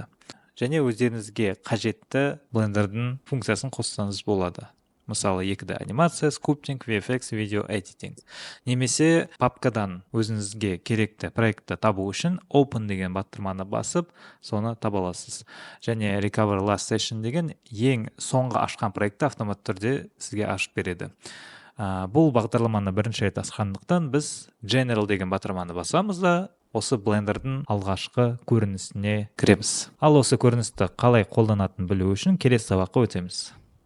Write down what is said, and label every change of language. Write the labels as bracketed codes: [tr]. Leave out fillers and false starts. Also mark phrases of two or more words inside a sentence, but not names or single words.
[kk] Және өздеріңізге қажетті блендердің функциясын қоссаңыз болады. Мысалы, 2D анимация, скульптинг, VFX, видео editing. Немесе папкадан өзіңізге керекті проектті табу үшін open деген батырманы басып, соны таба аласыз. Және [en] recover last session [kk] деген ең соңғы ашқан проектті автомат түрде сізге ашып береді. Бұл бағдарламаны бірінші рет ашқандықтан біз General деген батырманы басамыз да осы блендердің алғашқы көрінісіне кіреміз. Ал осы көріністі қалай қолданатынын білу үшін келесі сабаққа өтеміз.